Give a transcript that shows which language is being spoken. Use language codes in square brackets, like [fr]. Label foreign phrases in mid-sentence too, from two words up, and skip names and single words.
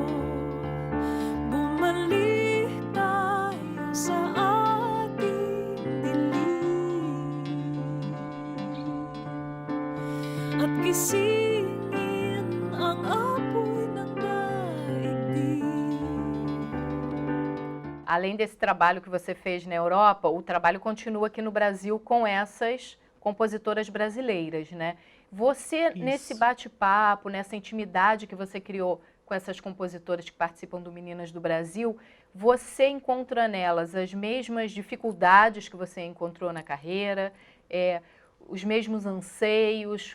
[tl] Bumalik tayo sa ating dilim at gisingin ang apoy ng daigdig. [pt] Além desse trabalho que você fez na Europa, o trabalho continua aqui no Brasil com essas compositoras brasileiras, né? Você, nesse bate-papo, nessa intimidade que você criou com essas compositoras que participam do Meninas do Brasil, você encontra nelas as mesmas dificuldades que você encontrou na carreira, os mesmos anseios?